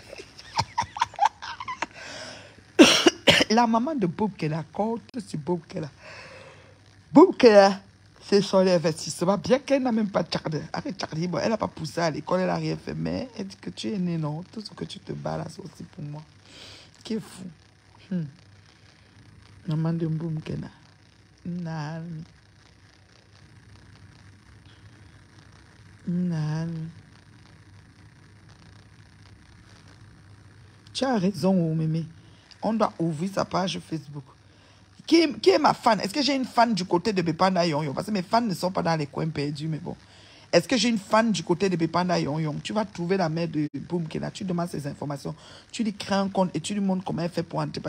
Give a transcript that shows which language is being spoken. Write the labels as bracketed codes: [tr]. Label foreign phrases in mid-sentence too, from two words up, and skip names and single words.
[fr] La maman de Boumkena compte sur Boumkena. Boumkena, c'est son investissement. Bien qu'elle n'a même pas de jardin. Arrête Charlie, bon, elle n'a pas poussé à l'école, elle n'a rien fait. Mais elle dit que tu es né, non. Tout ce que tu te bats là, c'est aussi pour moi. Qui est fou. Maman de Boumkena. Nani. Nani. Tu as raison, Mémé. On doit ouvrir sa page Facebook. Qui est ma fan? Est-ce que j'ai une fan du côté de Bepanda Yon? Parce que mes fans ne sont pas dans les coins perdus, mais bon. Est-ce que j'ai une fan du côté de Bepanda Yon? Tu vas trouver la mère de Boumkena, tu demandes ces informations, tu lui crées un compte et tu lui montres comment elle fait pour entrer.